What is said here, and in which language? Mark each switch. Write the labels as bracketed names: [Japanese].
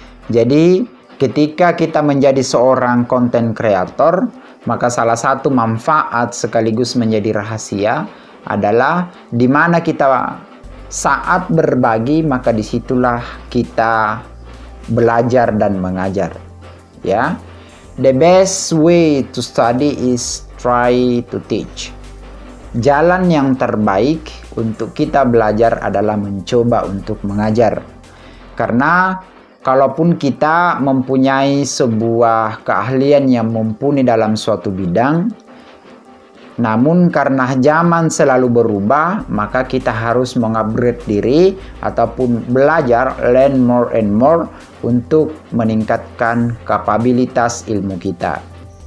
[Indonesian] Jadi ketika kita menjadi seorang konten kreator, maka salah satu manfaat sekaligus menjadi rahasia adalah di mana kita saat berbagi, maka disitulah kita belajar dan mengajar. [English] Ya, the best way to study is try to teach. [Indonesian] Jalan yang terbaik untuk kita belajar adalah mencoba untuk mengajar. Karena kalaupun kita mempunyai sebuah keahlian yang mumpuni dalam suatu bidang, namun karena zaman selalu berubah, maka kita harus mengupgrade diri ataupun belajar, [English] learn more and more [Indonesian] untuk meningkatkan kapabilitas ilmu kita.